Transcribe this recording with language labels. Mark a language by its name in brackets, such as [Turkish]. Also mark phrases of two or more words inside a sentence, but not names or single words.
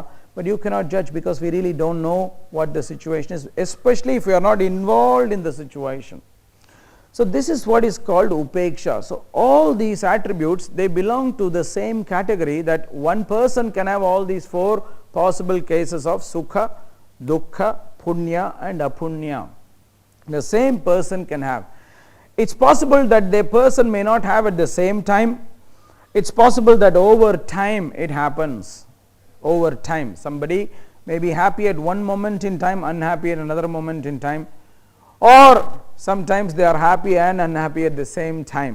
[English] But you cannot judge, because we really don't know what the situation is, especially if we are not involved in the situation. So this is what is called upeksha. So all these attributes, they belong to the same category, that one person can have all these four possible cases of [Sanskrit] sukha, dukkha, punya [English] and apunya. The same person can have. It's possible that the person may not have at the same time. It's possible that over time it happens. Over time, somebody may be happy at one moment in time, unhappy at another moment in time, or sometimes they are happy and unhappy at the same time.